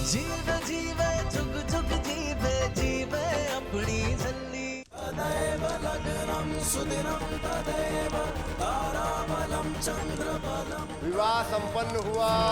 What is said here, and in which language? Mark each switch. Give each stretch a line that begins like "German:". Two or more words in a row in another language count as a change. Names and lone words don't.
Punjabi: ਜੀਵੇ ਜੀਵੇ ਜੁਗ ਜੁਗ ਜੀਵੇ ਜੀਵੇ ਅਪਣੀ ਝੱਲੀ।
Sanskrit: तदेव लग्नं सुदिनं तदेव ताराबलं चंद्रबलं।
Hindi: विवाह संपन्न हुआ।